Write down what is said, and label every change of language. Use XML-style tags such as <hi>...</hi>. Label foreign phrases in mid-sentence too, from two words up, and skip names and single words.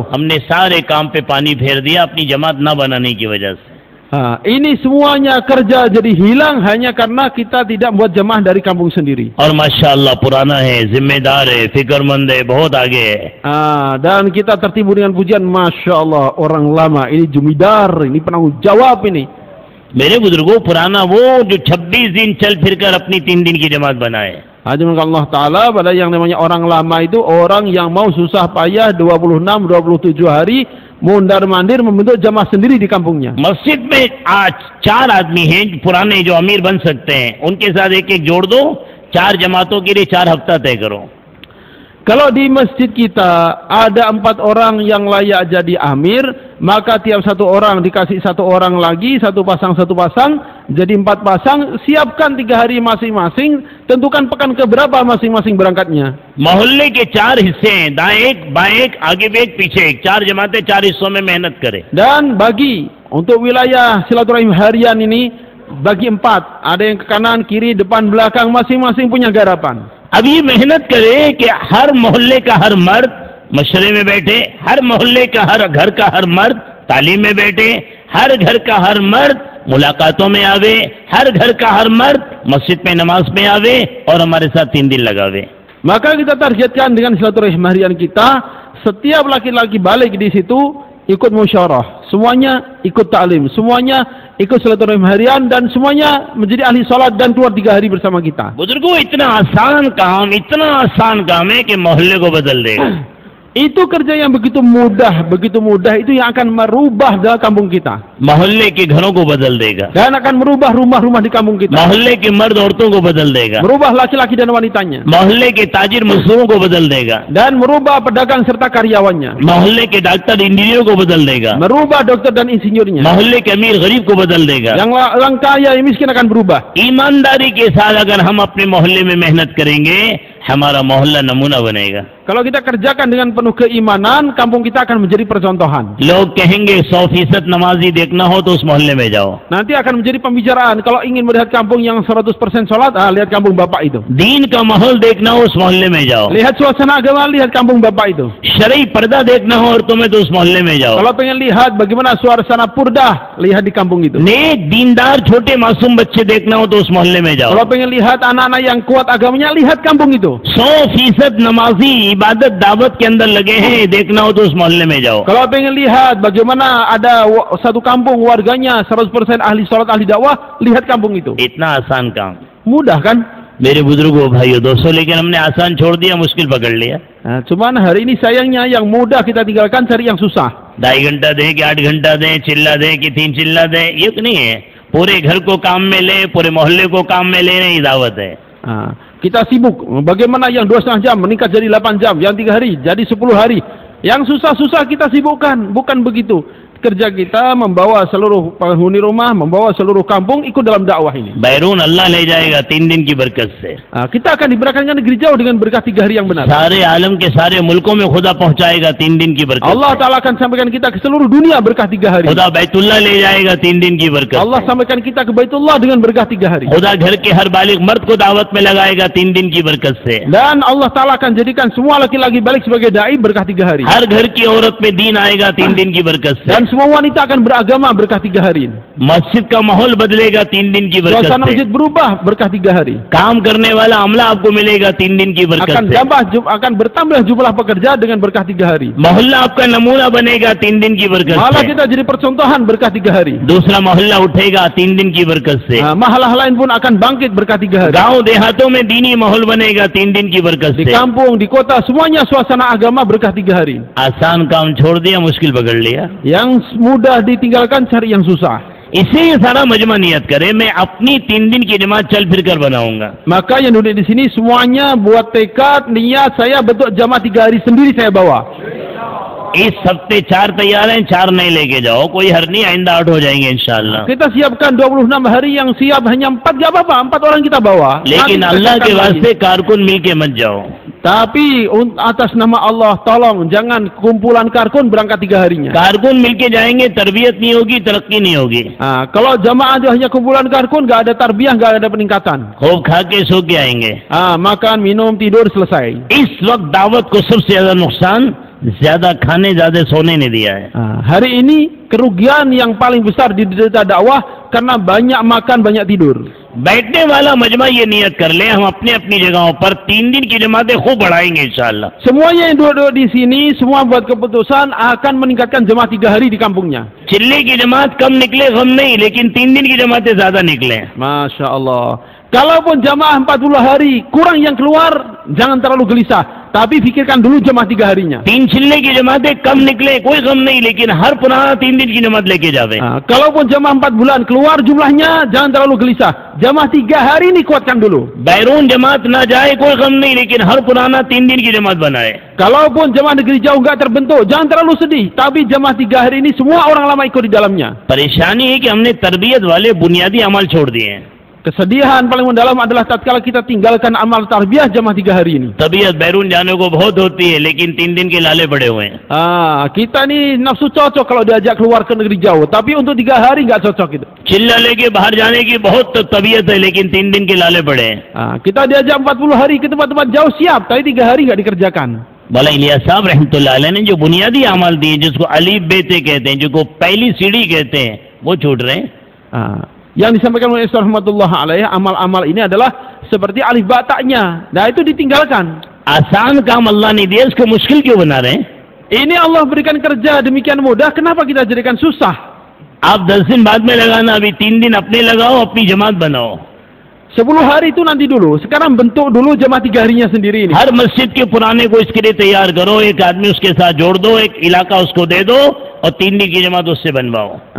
<hi>हमने सारे काम पे पानी फेर दिया अपनी जमात ना बनाने की वजह से।</hi> <id>Ini semuanya kerja jadi hilang hanya karena kita tidak buat jemaah dari kampung sendiri.</id> <hi>और</hi> <ar>ما شاء الله</ar> <hi>पुराना है, जिम्मेदार है, फिक्रमंद है, बहुत आगे है।</hi> <id>Dan kita tertimbun dengan pujian,</id> <ar>ما شاء الله,</ar> <id>orang lama ini jumidar, ini penanggung jawab ini.</id> <hi>मेरे बुजुर्गों, पुराना वो जो 26 दिन चल फिरकर अपनी 3 दिन की जमात बनाए।</hi> <id>Hadirin Allah Ta'ala, pada yang namanya orang lama itu orang yang mau susah payah 26-27 hari mondar-mandir membentuk jamaah sendiri di kampungnya.</id> <hi>मस्जिद में आज 4 आदमी हैं पुराने जो अमीर बन सकते हैं, उनके साथ एक जोड़ दो, 4 जमातों के लिए 4 हफ्ता तय करो।</hi> <id>Kalau di masjid kita ada 4 orang yang layak jadi amir, maka tiap 1 orang dikasih 1 orang lagi, 1 pasang Jadi 4 pasang, siapkan 3 hari masing-masing, tentukan pekan keberapa masing-masing berangkatnya.</id> <hi>मोहल्ले के 4 हिस्से हैं, दाएं एक, बाएं एक, आगे भी एक, पीछे एक, 4 जमातें 4 हिस्सों में मेहनत करें.</hi> <id>Dan bagi untuk wilayah silaturahim harian ini bagi 4, ada yang ke kanan, kiri, depan, belakang, masing-masing punya garapan.</id> <hi>अब ये मेहनत करें कि हर मोहल्ले का हर मर्द मशरे में बैठे, हर मोहल्ले का हर घर का हर मर्द तालीम में बैठे, हर घर का हर मर्द मुलाकातों में आवे, हर घर का हर मर्द मस्जिद में नमाज में आवे और हमारे साथ 3 दिन लगावे.</hi> <id>Maka kita targetkan dengan silaturahim harian kita, setiap laki-laki balik di situ ikut musyawarah, semuanya ikut ta'lim, semuanya ikut silaturahim harian, dan semuanya menjadi ahli salat dan keluar 3 hari bersama kita.</id> <hi>बुजुर्गों, इतना आसान काम है कि मोहल्ले को बदल देगा.</hi> <id>Itu kerja yang begitu mudah itu yang akan merubah dalam kampung kita.</id> <hi>मोहल्ले के घरों को बदल देगा.</hi> <id>Dan akan merubah rumah-rumah di kampung kita.</id> <hi>मोहल्ले के मर्द औरतों को बदल देगा.</hi> <id>Merubah laki-laki dan wanitanya.</id> <hi>मोहल्ले के ताजिर मजदूरों को बदल देगा.</hi> <id>Dan merubah pedagang serta karyawannya.</id> <hi>मोहल्ले के डॉक्टर इंजीनियरों को बदल देगा.</hi> <id>Merubah dokter dan insinyurnya.</id> <hi>मोहल्ले के अमीर गरीब को बदल देगा.</hi> <id>Yang orang kaya yang miskin akan berubah.</id> <hi>ईमानदारी के साथ अगर हम अपने मोहल्ले में मेहनत करेंगे, हमारा मोहल्ला नमूना बनेगा.</hi> <id>Kalau kita kerjakan dengan penuh keimanan, kampung kita akan menjadi percontohan.</id> <hi>लोग कहेंगे 100% नमाजी देखना हो तो उस मोहल्ले में जाओ.</hi> <id>Nanti akan menjadi pembicaraan. Kalau ingin melihat kampung yang 100% sholat, lihat kampung bapak itu.</id> <hi>दीन का माहौल देखना हो उस मोहल्ले में जाओ.</hi> <id>Lihat suasana agama, lihat kampung bapak itu.</id> <hi>शरई पर्दा देखना हो और तुम्हें तो उस मोहल्ले में जाओ.</hi> <id>Kalau pengen lihat bagaimana suasana purdah, lihat di kampung itu.</id> <hi>नेक दीनदार छोटे मासूम बच्चे देखना हो तो उस मोहल्ले में जाओ.</hi> <id>Kalau pengen lihat anak-anak yang kuat agamanya, lihat kampung itu.</id> <hi>100% नमाजी इबादत दावत के अंदर लगे हैं, देखना हो तो उस मोहल्ले में जाओ.</hi> <id>Kalau pengen lihat bagaimana ada satu kampung warganya 100% ahli salat, ahli dakwah, lihat kampung itu.</id> <hi>इतना आसान काम.</hi> <id>Mudah kan?</id> <hi>मेरे बुजुर्गों भाइयों दोस्तों, लेकिन हमने आसान छोड़ दिया, मुश्किल पकड़ लिया.</hi> <id>Nah, cuman hari ini sayangnya yang mudah kita tinggalkan, cari yang susah.</id> <hi>2.5 घंटा दें कि 8 घंटा दें, चिल्ला दें कि 3 चिल्ला दें, ये नहीं है. पूरे घर को काम में ले, पूरे मोहल्ले को काम में लेने की दावत है.</hi> <id>Kita sibuk. Bagaimana yang 2,5 jam meningkat jadi 8 jam, yang 3 hari jadi 10 hari. Yang susah-susah kita sibukkan, bukan begitu. Kerja kita membawa seluruh penghuni rumah, membawa seluruh kampung ikut dalam dakwah ini.</id> <hi>बैरून अल्लाह ले जाएगा 3 दिन की बरकत से.</hi> <id>Kita akan diberkahkan negeri jauh dengan berkah 3 hari yang benar.</id> <hi>सारे आलम के सारे मुल्कों में खुदा पहुंचाएगा 3 दिन की बरकत.</hi> <id>Allah Ta'ala akan sampaikan kita ke seluruh dunia berkah 3 hari.</id> <hi>खुदा बैतुल्लाह ले जाएगा 3 दिन की बरकत.</hi> <id>Allah sampaikan kita ke Baitullah dengan berkah 3 hari.</id> <hi>खुदा घर के हर बालिग मर्द को दावत में लगाएगा 3 दिन की बरकत से.</hi> <id>Dan Allah Ta'ala akan jadikan semua laki-laki balik sebagai dai berkah 3 hari.</id> <hi>हर घर की औरत में दीन आएगा 3 दिन की बरकत से.</hi> <id>Dan semua wanita akan beragama berkah 3 hari.</id> <hi>मस्जिद का माहौल बदलेगा 3 दिन की बरकत</hi> <id>Suasana</id> <hi>से.</hi> <id>masjid berubah berkah 3 hari.</id> <hi>काम करने वाला अमला आपको मिलेगा 3 दिन की बरकत से.</hi> <id>Akan bertambah jumlah pekerja dengan berkah 3 hari.</id> <hi>मोहल्ला आपका नमूना बनेगा 3 दिन की बरकत</hi> <id>Malah</id> <hi>से.</hi> <id>kita jadi percontohan berkah 3 hari.</id> <hi>दूसरा मोहल्ला उठेगा 3 दिन की बरकत से.</hi> <id>Mahalah lain pun akan bangkit berkah 3 hari.</id> <hi>गांव देहातों में दीनी माहौल बनेगा 3 दिन की बरकत</hi> <id>Di</id> <hi>से.</hi> <id>kampung, di kota, semuanya suasana agama berkah 3 hari.</id> <hi>आसान काम छोड़ दिया, मुश्किल पकड़ लिया.</hi> <id>Yang mudah ditinggalkan, cari yang susah.</id> <hi>इसे ये सारा मजमा नियत करे, मैं अपनी 3 दिन की जमात चल फिर कर बनाऊंगा.</hi> <id>Maka yang duduk di sini semuanya buat tekad, niat, saya bentuk jamaah 3 hari sendiri saya bawa.</id> <hi>इस हफ्ते 4 तैयार हैं, 4 नहीं लेके जाओ, कोई हर नहीं, आइंदा 8 हो जाएंगे</hi> <ar>إن شاء الله.</ar> <id>Kita siapkan 26 hari, yang siap hanya 4, gak apa-apa, 4 orang kita bawa.</id> <hi>लेकिन</hi> <id>Nanti</id> <hi>अल्लाह के</hi> <id>kita</id> <hi>वास्ते कारकुन मिल के मत जाओ.</hi> <id>Tapi atas nama Allah, tolong jangan kumpulan karkun berangkat 3 harinya.</id> <hi>कारकुन मिल के जाएंगे, तरबियत नहीं होगी, तरक्की नहीं होगी.</hi> <id>Kalau jamaah itu hanya kumpulan karkun, gak ada tarbiyah, gak ada peningkatan.</id> <hi>खूब खा के सो के आएंगे.</hi> <id>Makan, minum, tidur, selesai.</id> <hi>इस वक्त दावत को सबसे ज्यादा नुकसान ज्यादा खाने ज्यादा सोने ने दिया है.</hi> <id>Hari ini kerugian yang paling besar di diderita dakwah karena banyak makan, banyak tidur.</id> <hi>बैठने वाला मजमा ये नियत कर ले, हम अपने अपनी जगहों पर 3 दिन की जमातें खूब बढ़ाएंगे</hi> <ar>إن شاء الله.</ar> <id>Semuanya yang duduk di sini, semua buat keputusan akan meningkatkan jemaah 3 hari di kampungnya.</id> <hi>चिल्ले की जमात कम निकले गम नहीं, लेकिन 3 दिन की जमातें ज्यादा निकले.</hi> <ar>ما شاء الله.</ar> <id>Kalaupun jamaah 40 hari kurang yang keluar, jangan terlalu gelisah. tapi pikirkan dulu jemaah 3 harinya.</id> <hi>3 छिलने की जमातें कम निकले कोई गम नहीं, लेकिन हर पुराना 3 दिन की जमात लेके जावे।</hi> <id>Kalaupun jemaah 4 bulan keluar jumlahnya, jangan terlalu gelisah. Jemaah 3 hari ini kuatkan dulu.</id> <hi>बैरून जमात ना जाए कोई गम नहीं, लेकिन हर पुराना 3 दिन की जमात बनाए।</hi> <id>Kalaupun jemaah negeri jauh nggak terbentuk, jangan terlalu sedih. Tapi jemaah 3 hari ini semua orang lama ikut di dalamnya.</id> <hi>परेशानी है कि हमने तरबियत वाले बुनियादी अमल छोड़ दिए हैं।</hi> <id>Kesedihan paling mendalam adalah tatkala kita tinggalkan amal tarbiyah jemaah 3 hari ini.</id> <hi>तबीयत बैरून जाने को बहुत होती है, लेकिन 3 दिन के लाले पड़े हुए हैं।</hi> <id>Kita ni nafsu cocok kalau diajak keluar ke negeri jauh, tapi untuk 3 hari nggak cocok itu.</id> <hi>चिल्ला लेके बाहर जाने की बहुत तबीयत है, लेकिन 3 दिन के लाले पड़े हैं।</hi> <id>Kita diajak 40 hari ke tempat-tempat jauh siap, tapi 3 hari nggak dikerjakan.</id> <hi>मौला इलियास साहब</hi> <ar>رحمة الله عليه</ar> <hi>ने जो बुनियादी अमल दिए, जिसको अलीफ बेते कहते हैं, जिसको पहली सीढ़ी कहते हैं, वो छूट रहे हैं।</hi> <id>Yang disampaikan oleh Ustaz</id> <ar>رحمة الله عليه,</ar> <id>amal-amal ini adalah seperti alif ba ta'nya. Nah, itu ditinggalkan.</id> <hi>आसान काम अल्लाह ने दिया, इसको मुश्किल क्यों बना रहे हैं?</hi> <id>Ini Allah berikan kerja demikian mudah, kenapa kita jadikan susah?</id> <hi>आप 10 दिन बाद में लगाना, अभी 3 दिन अपने लगाओ, अपनी जमात बनाओ।</hi> <id>10 hari itu nanti dulu. Sekarang bentuk dulu jemaah 3 harinya sendiri ini.</id> <hi>हर मस्जिद के पुराने को इसके लिए तैयार करो, एक आदमी उसके साथ जोड़ दो, एक इलाका उसको दे दो, और 3 दिन की जमात उससे बनवाओ।</hi>